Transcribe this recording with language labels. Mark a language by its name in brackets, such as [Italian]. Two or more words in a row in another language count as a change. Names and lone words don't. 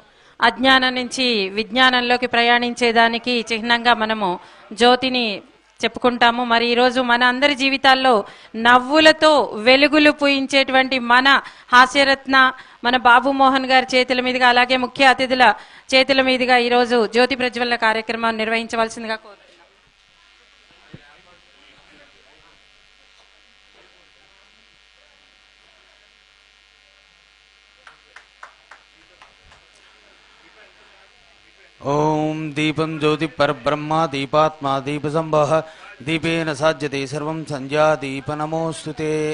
[Telugu] అజ్ఞానం నుంచి విజ్ఞానంలోకి ప్రయాణించేదానికి చిహ్నంగా మనము జ్యోతిని చెప్పుకుంటాము. మరి ఈరోజు మన అందరి జీవితాల్లో నవ్వులతో వెలుగులు పూయించేటువంటి మన హాస్యరత్న మన బాబు మోహన్ గారి చేతుల మీదుగా, అలాగే ముఖ్య అతిథుల చేతుల మీదుగా ఈరోజు జ్యోతి ప్రజ్వలన కార్యక్రమాన్ని నిర్వహించవలసిందిగా కోరుతున్నాం. [Sanskrit] ओम दीपं ज्योति परब्रह्म दीपात्मा दीपसंभव दीपेन साज्यते सर्वं संज्ञा दीप नमोस्तुते।